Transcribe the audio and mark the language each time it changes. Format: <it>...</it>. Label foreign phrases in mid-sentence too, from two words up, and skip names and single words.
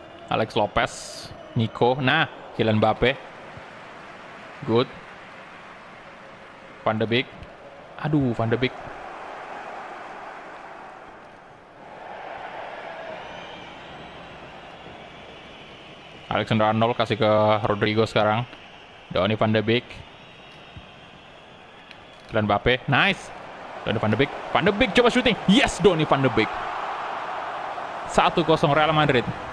<id>Alex Lopez, Nico. Nah, Kylian Mbappe. Good. Van de Beek. Aduh, Van de Beek. Alexander Arnold kasih ke Rodrigo sekarang. Donny van de Beek. Kylian Mbappe. Nice. Donny van de Beek. Van de Beek coba shooting. Yes, Donny van de Beek. 1-0 Real Madrid.</id>